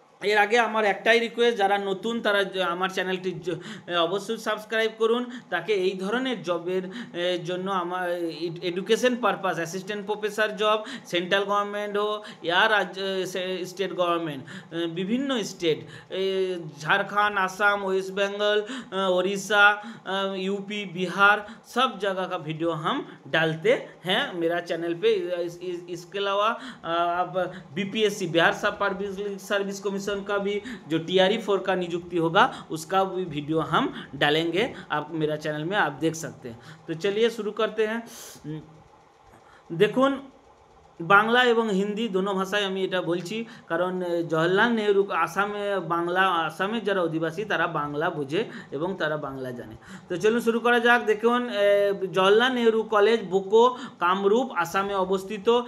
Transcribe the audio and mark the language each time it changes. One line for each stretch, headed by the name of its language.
Bangla: এর আগে আমার একটাই রিকোয়েস্ট, যারা নতুন তারা আমার চ্যানেলটি অবশ্যই সাবস্ক্রাইব করুন, তাকে এই ধরনের জবের জন্য আমার education purpose assistant professor job central government হোক या স্টেট গভর্নমেন্ট, বিভিন্ন state
Hindi: Jharkhand, Assam, waste Bengal, Orissa, UP, Bihar सब जगह का वीडियो हम डालते हैं मेरा चैनल पे। इसके अलावा आप बीपीएससी बिहार सर्विस कमीशन का भी जो TRE 4 का नियुक्ति होगा उसका भी वीडियो हम डालेंगे, आप मेरा चैनल में आप देख सकते हैं। तो चलिए शुरू करते हैं।
Bangla: देखुन বাংলা এবং হিন্দি দোনো ভাষায় আমি এটা বলছি, কারণ জওহরলাল নেহরু আসামের যারা অধিবাসী তারা বাংলা বোঝে এবং তারা বাংলা জানে। তো চলুন শুরু করা যাক। দেখুন, জওহরলাল নেহরু কলেজ বোকো কামরূপ আসামে অবস্থিত।